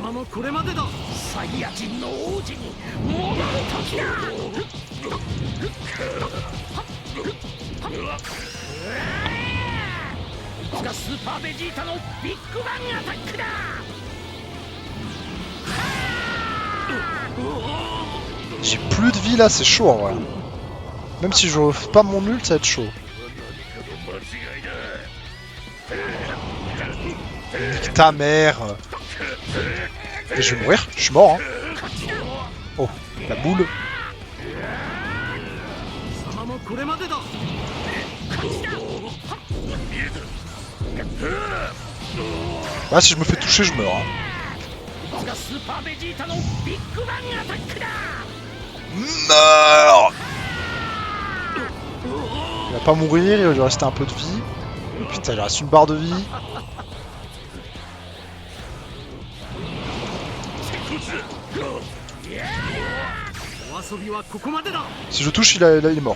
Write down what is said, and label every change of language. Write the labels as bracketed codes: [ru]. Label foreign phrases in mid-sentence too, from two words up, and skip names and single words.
[ja] これまでだ。サイヤ人の王子に戻る時だ。いつかスーパーベジータのビッグバンアタックだ。 [fr] J'ai plus de vie là, c'est chaud en vrai. Même si je refais pas mon ult, ça va être chaud. Nique ta mère. Et je vais mourir, je suis mort hein. Oh, la boule. [ja] 貴様もこれまでだ。 [fr] Ouais, si je me fais toucher, je meurs hein. [ja] いつかスーパーベジータのビッグバンアタックだ。 [fr] Meurs. Il va pas mourir, il va lui rester un peu de vie. Putain, il lui reste une barre de vie. Si je touche, il est mort.